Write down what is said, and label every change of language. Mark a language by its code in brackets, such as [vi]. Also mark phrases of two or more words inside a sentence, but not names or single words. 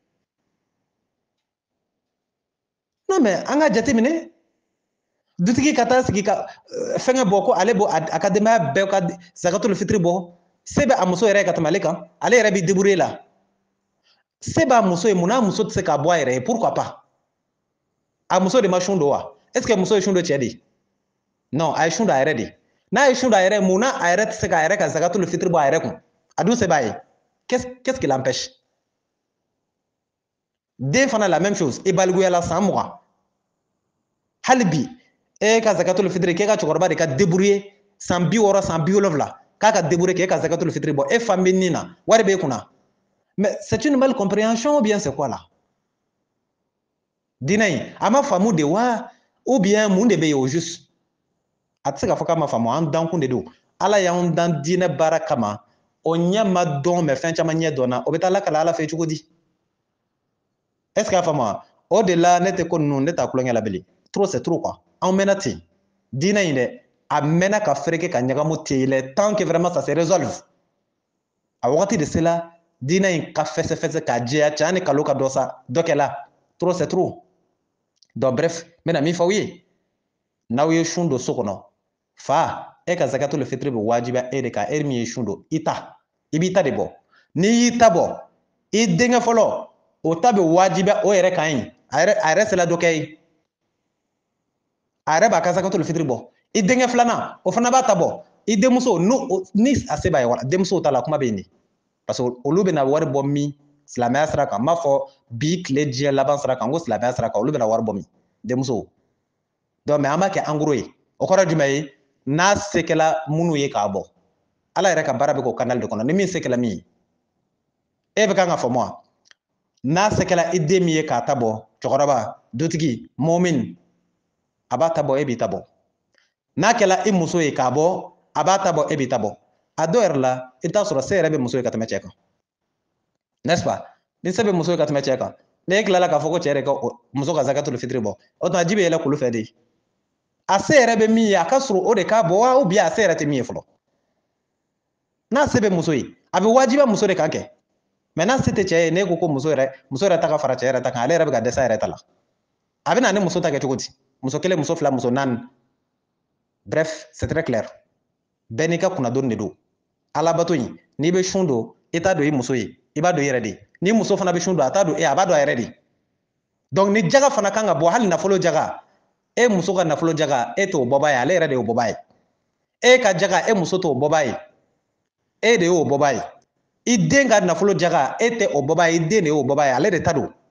[bm] non mais an ka jateminɛ dutigi ka taa sigi ka fɛngɛ bɔ ko ale bɔ a ka denbaya bɛɛ ka zakatul fitiri bɔ se bɛ a muso yɛrɛ ka tɛmɛ ale kan ale yɛrɛ bɛ débrouiller la se b'a muso ye munna muso tɛ se k'a bɔ a yɛrɛ ye [fr] pourquoi pas [bm] a muso de ma sun don wa [fr] est ce que [bm] muso ye sun don cɛ de non a ye sun don a yɛrɛ de n'a ye sun don a yɛrɛ munna a yɛrɛ tɛ se k'a yɛrɛ ka zakatul fitiri bɔ a yɛrɛ kun a dun se b'a ye [fr] qu'est ce qui l'empêche [bm] den fana [fr] la même chose [bm] i baliguyala san 20 hali bi e ka zakatul fitiri k'e ka cɛkɔrɔba de ka débrouiller san 60 san 70 k'a ka débrouiller k'e ka zakatul fitiri bɔ e fa bɛ nin na wari b'e kunna [fr] mais c'est une mal compréhension ou bien c'est quoi là [bm] diinɛ in a ma faamu de wa [fr] ou bien [bm] mun de bɛ yen [fr] au juste [bm] a tɛ se k'a fɔ k'a ma faamu an dankun de don ala y'an dan diinɛ baara kama o ɲɛ ma dɔn mais fɛn caman ɲɛ dɔnna o bɛ taa lakale ala fɛ cogo di [fr] est ce que [bm] a faamu wa o de la ne tɛ ko ninnu ne t'a tulonkɛ la bilen [fr] trop c'est trop quoi [bm] an mɛnna ten diinɛ in dɛ a mɛnna ka fereke ka ɲagamu ten [fr] il est temps que vraiment ça se résolve [bm] a wagati de sela diinɛ in ka fɛsɛfɛsɛ k'a jɛya cɛ ni kalo ka dɔ sa dɔ kɛla [fr] trop c'est trop donc bref [bm] n bɛna min fɔ aw ye n'aw ye sun don so kɔnɔ fa e ka zakatul fitiri bɛ wajibiya e de kan e min ye sun don i b'i ta de bɔ n'i y'i ta bɔ i denkɛ fɔlɔ o ta bɛ wajibiya o yɛrɛ kan yen a yɛrɛ sela dɔ kɛ ye a yɛrɛ b'a ka zakatul fitiri bɔ i denkɛ filanan o fana b'a ta bɔ i denmuso ni a se b'a ye wala denmusow ta la kuma bɛ yen de parce que olu bɛna wari bɔ min silamɛya sira kan n b'a fɔ bi tile diɲɛ laban sira kan ko silamɛya sira kan olu bɛna wari bɔ min denmusow donc mais an b'a kɛ [fr] en gros [bm] ye o kɔrɔ jumɛn ye n'a se kɛla minnu ye k'a bɔ ala yɛrɛ ka baara bɛ k'o canal de kɔnɔ ni min se kɛla min ye e bɛ kan ka faamu wa n'a se kɛla i den min ye k'a ta bɔ cɛkɔrɔba dutigi mɔmin a b'a ta bɔ e b'i ta bɔ n'a kɛla i muso ye k'a bɔ a b'a ta bɔ e b'i ta bɔ a dɔw yɛrɛ la i bɛ t'a sɔrɔ se yɛrɛ bɛ muso ye ka tɛmɛ cɛ kan [fr] n'est-ce pas [bm] ni se bɛ muso ye ka tɛmɛ cɛ kan n'e tilala k'a fɔ ko cɛ yɛrɛ ka muso ka zakatul fitiri bɔ o tuma ji bɛ yɛlɛ kulu fɛ de a se yɛrɛ bɛ min ye a ka sɔrɔ o de k'a bɔ wa [fr] ou bien [bm] a se yɛrɛ tɛ min ye fɔlɔ n'a se bɛ muso ye a bɛ wajibiya muso de kan kɛ mais n'a se tɛ cɛ ye n'e ko ko muso yɛrɛ ta ka fara cɛ yɛrɛ ta kan ale yɛrɛ bɛ ka dɛsɛ a yɛrɛ ta la a bɛ na ni muso ta kɛ cogo di muso kelen muso fila muso naani [fr] bref c'est très clair [bm] bɛɛ n'i ka kunnadonni de don alabato in n'i bɛ sun don i t'a don i muso ye i b'a don i yɛrɛ de ni muso fana bɛ sun don a t'a don a b'a don a yɛrɛ de donc ni jaga fana kan ka bɔ hali nafolo jaga e muso ka nafolo jaga e t'o bɔbaa ye ale yɛrɛ de y'o bɔbaa ye e ka jaga e muso t'o bɔbaa ye e de y'o bɔbaa ye i den ka nafolo jaga e tɛ o bɔbaa ye i den de y'o bɔbaa ye ale de ta don